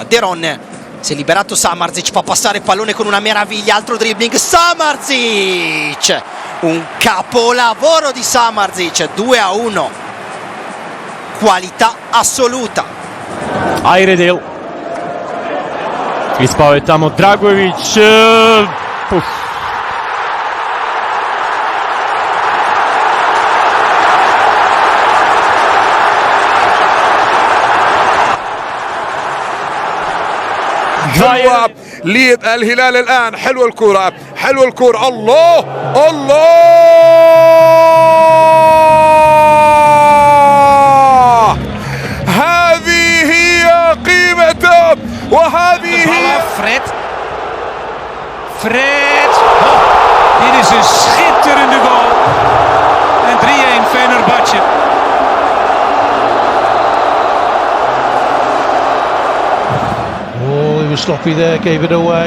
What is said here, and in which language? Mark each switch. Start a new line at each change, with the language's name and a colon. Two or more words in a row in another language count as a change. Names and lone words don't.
Italian: De Ron si è liberato, Samardzic fa passare il pallone con una meraviglia, altro dribbling, Samardzic Un capolavoro di Samardžić, 2-1. Qualità assoluta.
Serbian: Ajredil. Ispao je tamo Dragović.
Arabic: حلوة للهلال الآن. حلوة الكرة، حلوة الكرة. الله الله، هذه هي قيمته وهذه هي Fred.
Dutch: Dit is een schitterende goal. En 3-1 Fenerbahçe.
English: Oh, he was sloppy there, gave it away.